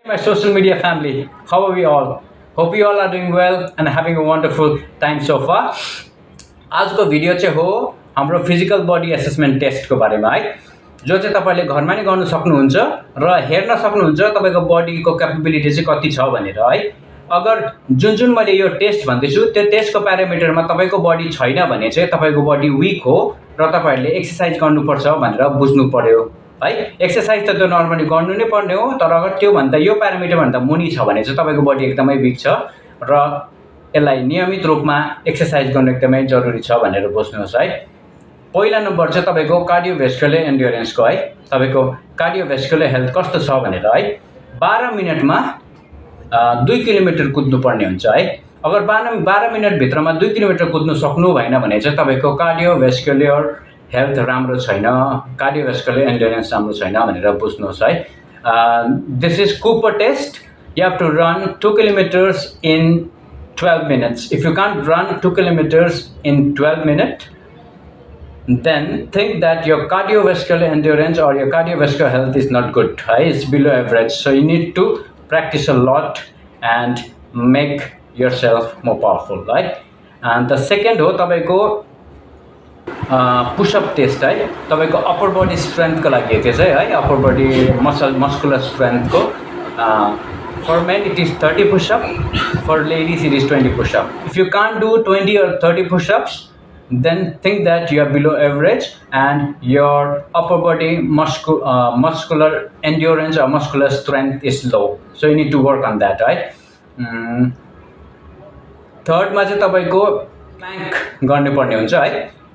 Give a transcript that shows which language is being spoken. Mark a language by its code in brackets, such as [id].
[en] My social media family, how are we all? Hope you all are doing well and having a wonderful time so far. [ne] आजको video चाहिँ हो हाम्रो physical body assessment टेस्टको बारेमा है, जो चाहिँ तपाईले घरमा नै गर्न सक्नुहुन्छ र हेर्न सक्नुहुन्छ तपाईको बडीको क्यापेबिलिटी चाहिँ कति छ भनेर है। अगर जुन मैले यो टेस्ट भन्दैछु त्यो टेस्टको प्यारामिटरमा तपाईको बडी छैन भने चाहिँ तपाईको बडी वीक हो र तपाईहरुले एक्सरसाइज गर्नुपर्छ भनेर बुझ्नु पर्यो है। एक्सरसाइज त त्यो नर्मली गर्नु नै पर्ने हो, तर अगर त्यो भन्दा यो प्यारामिटर भन्दा मुनि छ भने चाहिँ तपाईको बडी एकदमै वीक छ र यसलाई नियमित रूपमा एक्सरसाइज गर्नु एकदमै जरुरी छ भनेर बुझ्नुहोस् है। पहिला नम्बर चाहिँ तपाईको कार्डियोभ्यास्कुलर एन्ड्योरेन्सको है, तपाईको कार्डियोभ्यास्कुलर हेल्थ कस्तो छ भनेर है। 12 मिनेटमा 2 किलोमिटर कुद्नु पर्ने हुन्छ है। अगर 12 मिनेट भित्रमा 2 किलोमिटर कुद्नु सक्नु भएन भने चाहिँ तपाईको कार्डियोभ्यास्कुलर हेल्थ राम्रो छैन, कार्डियोभ्यास्कुलर एन्ड्योरेन्स राम्रो छैन भनेर बुझ्नुहोस् है। [en] This is Cooper test. You have to run 2 kilometres in 12 minutes. If you can't run 2 kilometers in 12 minutes, then think that your cardiovascular endurance or your cardiovascular health is not good. It's below average. So you need to practice a lot and make yourself more powerful, right? And the second [ne] हो तपाईको pushup test है। तपाईको upper body स्ट्रेन्थको लागि त्यो चाहिँ है, upper body muscular स्ट्रेन्थको [en] For men it is 30 push-up, for ladies it is 20 push-up. If you can't do 20 or 30 push-ups, then think that you are below average and your upper body muscular endurance or muscular strength is low. So you need to work on that, right? [ne] Third मा चाहिँ तपाईको plank गर्नु पर्ने हुन्छ है।